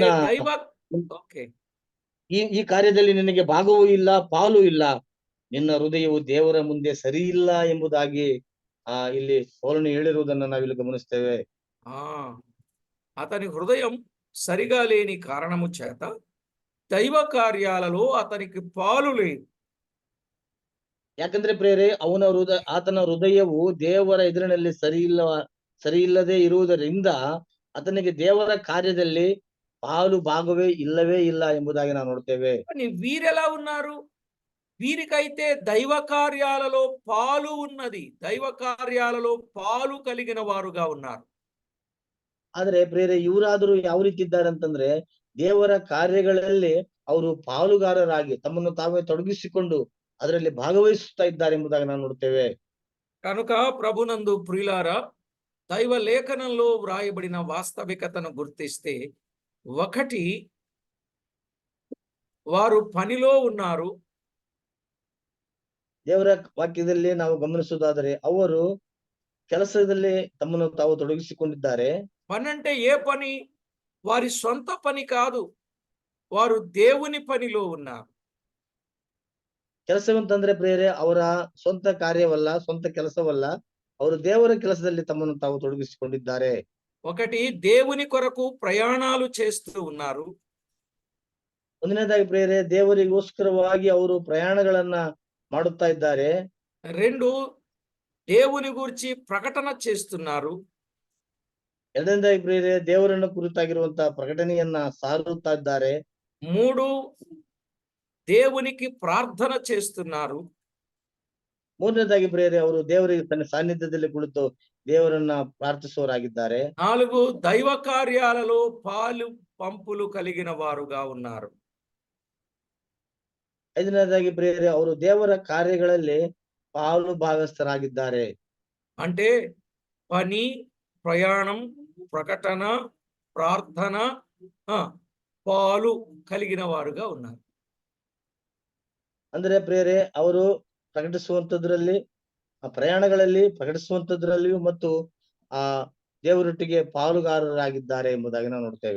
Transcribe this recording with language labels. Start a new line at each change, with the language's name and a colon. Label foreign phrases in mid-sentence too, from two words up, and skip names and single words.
Telugu: దైవ ఓకే
Kannada: ಈ ಕಾರ್ಯದಲ್ಲಿ ನಿನಗೆ ಭಾಗವೂ ಇಲ್ಲ, ಪಾಲು ಇಲ್ಲ, ನಿನ್ನ ಹೃದಯವು ದೇವರ ಮುಂದೆ ಸರಿ ಇಲ್ಲ ಎಂಬುದಾಗಿ ಇಲ್ಲಿ ಪೌಲನು ಹೇಳಿರುವುದನ್ನು ನಾವಿಲ್ಲಿ ಗಮನಿಸ್ತೇವೆ.
Telugu: ఆ అతని హృదయం సరిగా లేని కారణము చేత దైవ కార్యాలలో అతనికి పాలు లేదు.
Kannada: ಯಾಕಂದ್ರೆ ಪ್ರಿಯರೇ, ಆತನ ಹೃದಯವು ದೇವರ ಎದುರಿನಲ್ಲಿ ಸರಿ ಇಲ್ಲದೆ ಇರುವುದರಿಂದ ಆತನಿಗೆ ದೇವರ ಕಾರ್ಯದಲ್ಲಿ ಪಾಲು ಭಾಗವೇ ಇಲ್ಲವೇ ಇಲ್ಲ ಎಂಬುದಾಗಿ ನಾವು ನೋಡ್ತೇವೆ.
Telugu: కానీ వీరెలా ఉన్నారు? వీరికైతే దైవ కార్యాలలో పాలు ఉన్నది. దైవ కార్యాలలో పాలు కలిగిన వారుగా ఉన్నారు.
Kannada: ಆದ್ರೆ ಪ್ರಿಯರೇ, ಇವರಾದರೂ ಯಾವ ರೀತಿ ಇದ್ದಾರೆ ಅಂತಂದ್ರೆ, ದೇವರ ಕಾರ್ಯಗಳಲ್ಲಿ ಅವರು ಪಾಲುಗಾರರಾಗಿ ತಮ್ಮನ್ನು ತಾವೇ ತೊಡಗಿಸಿಕೊಂಡು ಅದರಲ್ಲಿ ಭಾಗವಹಿಸುತ್ತಾ ಇದ್ದಾರೆ ಎಂಬುದಾಗಿ ನಾವು ನೋಡ್ತೇವೆ.
Telugu: కనుక ప్రభునందు ప్రియులారా, దైవ లేఖనంలో వ్రాయబడిన వాస్తవికతను గుర్తిస్తే, ఒకటి, వారు పనిలో ఉన్నారు.
Kannada: ದೇವರ ವಾಕ್ಯದಲ್ಲಿ ನಾವು ಗಮನಿಸುವುದಾದರೆ ಅವರು ಕೆಲಸದಲ್ಲಿ ತಮ್ಮನ್ನು ತಾವು ತೊಡಗಿಸಿಕೊಂಡಿದ್ದಾರೆ.
Telugu: పని అంటే ఏ పని? వారి సొంత పని కాదు, వారు దేవుని పనిలో ఉన్నారు.
Kannada: ಕೆಲಸವಂತಂದ್ರೆ ಪ್ರಿಯರೇ, ಅವರ ಸ್ವಂತ ಕಾರ್ಯವಲ್ಲ, ಸ್ವಂತ ಕೆಲಸವಲ್ಲ, ಅವರು ದೇವರ ಕೆಲಸದಲ್ಲಿ ತಮ್ಮನ್ನು ತಾವು ತೊಡಗಿಸಿಕೊಂಡಿದ್ದಾರೆ.
Telugu: ఒకటి, దేవుని కొరకు ప్రయాణాలు చేస్తూ ఉన్నారు.
Kannada: ಒಂದನೇದಾಗಿ ಪ್ರಿಯರೇ, ದೇವರಿಗೋಸ್ಕರವಾಗಿ ಅವರು ಪ್ರಯಾಣಗಳನ್ನ ಮಾಡುತ್ತಾ ಇದ್ದಾರೆ.
Telugu: 2, దేవుని గురించి ప్రకటన చేస్తున్నారు.
Kannada: ಎರಡನೇದಾಗಿ ಪ್ರಿಯರೇ, ದೇವರನ್ನು ಕುರಿತಾಗಿರುವಂತಹ ಪ್ರಕಟಣೆಯನ್ನ ಸಾರುತ್ತಾ ಇದ್ದಾರೆ.
Telugu: 3, దేవునికి ప్రార్థన చేస్తున్నారు.
Kannada: ಮೂರನೇದಾಗಿ ಪ್ರಿಯರೇ, ಅವರು ದೇವರಿಗೆ ತನ್ನ ಸಾನ್ನಿಧ್ಯದಲ್ಲಿ ಕುಳಿತು ದೇವರನ್ನ ಪ್ರಾರ್ಥಿಸುವವರಾಗಿದ್ದಾರೆ.
Telugu: 4, దైవ కార్యాలలో పాలు పంపులు కలిగిన వారుగా ఉన్నారు.
Kannada: ಐದನೇದಾಗಿ ಪ್ರಿಯರೇ, ಅವರು ದೇವರ ಕಾರ್ಯಗಳಲ್ಲಿ ಪಾಲು ಭಾಗಸ್ಥರಾಗಿದ್ದಾರೆ.
Telugu: అంటే పని, ప్రయాణం, ప్రకటన, ప్రార్థన, పాలు కలిగిన వారుగా ఉన్నారు.
Kannada: ಅಂದ್ರೆ ಪ್ರಿಯರೇ, ಅವರು ಪ್ರಕಟಿಸುವಂತದ್ರಲ್ಲಿ, ಆ ಪ್ರಯಾಣಗಳಲ್ಲಿ ಪ್ರಕಟಿಸುವಂತದ್ರಲ್ಲಿಯೂ ಮತ್ತು ಆ ದೇವರೊಟ್ಟಿಗೆ ಪಾಲುಗಾರರಾಗಿದ್ದಾರೆ ಎಂಬುದಾಗಿ ನಾವು ನೋಡ್ತೇವೆ.